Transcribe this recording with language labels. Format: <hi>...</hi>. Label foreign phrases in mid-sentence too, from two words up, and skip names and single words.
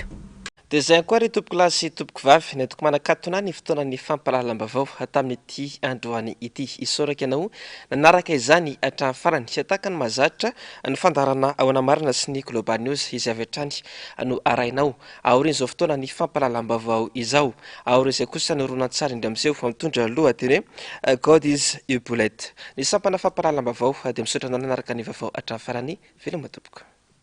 <mg>dia izay koa ry tompoko lahy sy tompoko vavy ny toko manakatona ny fotoanan'ny fampalalam-bavao tamin'ity androany ity isoraka ianao nanaraka izany hatramin'ny farany sy ataka ny mahazatra ny fandarana ao anamarina sy ny Global News izay avy hatrany no arainao aorin' izao fotoana ny fampalalam-bavao izao aorin' izay kosa ny ronan-tsary indray amin'izay fa mitondra lohateny God is your bullet ny sampana fampalalam-bavao dia misaotra anao nanaraka ny vavao hatramin'ny farany veloma tompoko.</mg>